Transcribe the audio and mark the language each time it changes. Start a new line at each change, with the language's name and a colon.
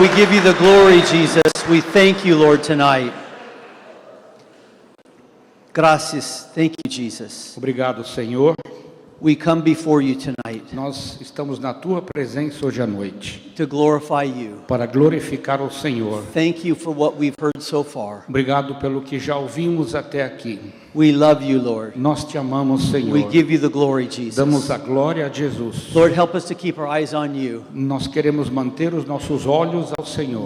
English: We give you the glory, Jesus. We thank you, Lord, tonight. Gracias. Thank you, Jesus.
Portuguese: Obrigado, Senhor.
English: We come before you tonight
Portuguese: Nós estamos na tua presença hoje à noite
English: to glorify you.
Portuguese: para glorificar o Senhor.
English: Thank you for what we've heard so far.
Portuguese: Obrigado pelo que já ouvimos até aqui.
English: We love you, Lord.
Portuguese: Nós te amamos, Senhor.
English: We give you the glory, Jesus.
Portuguese: Damos a glória a Jesus.
English: Lord, help us to keep our eyes on you.
Portuguese: Nós queremos manter os nossos olhos ao Senhor.